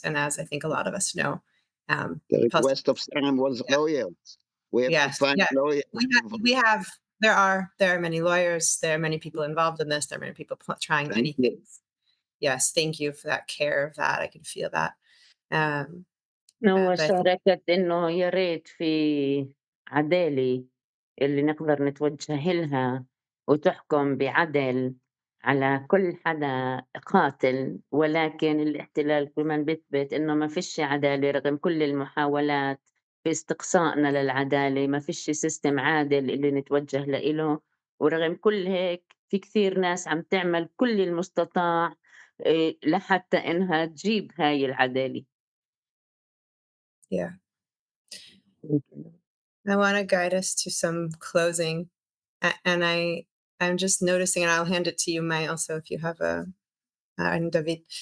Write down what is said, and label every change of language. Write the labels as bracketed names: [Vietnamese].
[English] And as I think a lot of us know, the request of Salem was lawyers. We have to find lawyers. There are many lawyers. There are many people involved in this. There are many people trying many things. Yes, thank you for that care of that. I can feel that. [Arabic] هو شاركت إنه يا ريت في عدالة اللي نقدر نتوجه لها وتحكم بعدل على كل حدا قاتل، ولكن الاحتلال كمان بيثبت إنه ما فيش عدالة رغم كل المحاولات في استقصائنا للعدالة، ما فيش سيستم عادل اللي نتوجه لإله، ورغم كل هيك في كثير ناس عم تعمل كل المستطاع لحتى إنها تجيب هاي العدالة. [English] Yeah. I want to guide us to some closing. And I'm just noticing, and I'll hand it to you, Mai, also, if you have and David.